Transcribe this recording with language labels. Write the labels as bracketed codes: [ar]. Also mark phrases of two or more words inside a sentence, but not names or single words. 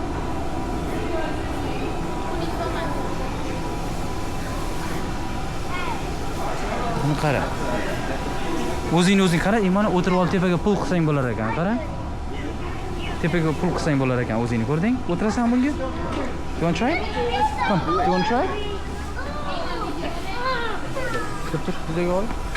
[uz] Buni qara. O'zing qara, Imona o'tirib ol, tepaga pul qilsang bo'lar ekan, qara. Tepaga pul qilsang bo'lar ekan, o'zingni ko'rding? O'tirasan bunga? [en] You want to try? Come, you want to try? [uz] Tur, bizaga ol.